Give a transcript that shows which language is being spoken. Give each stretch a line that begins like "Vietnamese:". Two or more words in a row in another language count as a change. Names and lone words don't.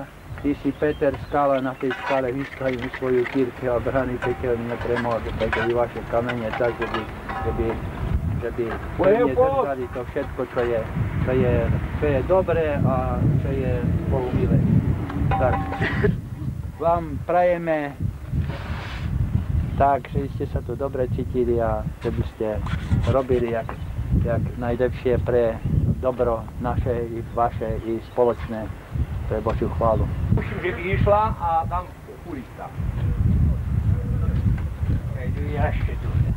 Slovak: Ty si Peter skala, na tej skale vystavím svoju církev a brány pekelný nepremôže, takže vy vaše kamene tak, že by pevne držali to všetko, čo je dobré a čo je Bohu milé. Tak, vám prajeme tak, že ste sa tu dobre cítili a že by ste robili jak najlepšie pre dobro naše i vaše i spoločné pre Božiu chválu. Musím, že by išla a tam kulista. Ja ešte tu.